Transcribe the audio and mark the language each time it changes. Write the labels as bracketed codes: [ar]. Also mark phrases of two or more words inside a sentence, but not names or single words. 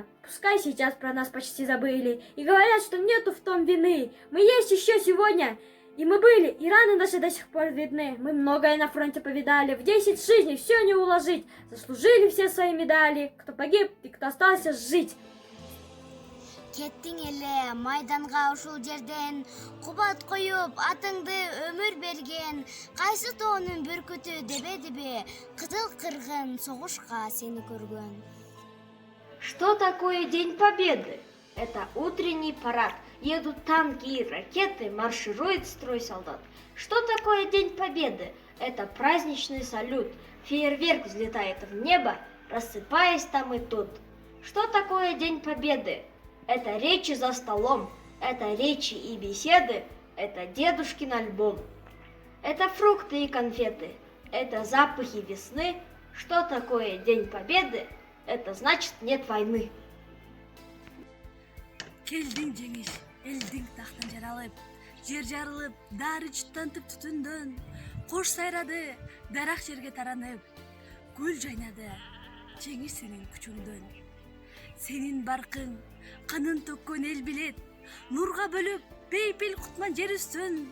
[ru] Пускай сейчас про нас почти забыли и говорят, что нету в том вины. Мы есть еще сегодня. И мы были, и раны наши до сих пор видны. Мы многое на фронте повидали, в 10 жизней все не уложить. Заслужили все свои медали, кто погиб и кто остался жить. [ky] Кеттиң эле майданга ушул жерден, кубат коюп атыңды өмүр берген. Кайсы тоонун бүркүтү дебе-дебе, кызыл кыргын согушка сени көргөн. [ru] Что такое День Победы? Это утренний парад. Едут танки и ракеты, марширует строй солдат. Что такое День Победы? Это праздничный салют. Фейерверк взлетает в небо, рассыпаясь там и тут. Что такое День Победы? Это речи за столом, это речи и беседы, это дедушкин альбом. Это фрукты и конфеты, это запахи весны. Что такое День Победы? Это значит нет войны. [ky] Келдиң жеңиш, элдиң тактан жаралып, жер жарылып, дары жуттантып түтүндөн. Кош сайрады, дарак жерге таранып, гүл жайнады, жеңиш сенин күчүңдөн. Сенин баркың, канын төккөн эл билет, нурга бөлүп, бейпил кутман жер үстүн.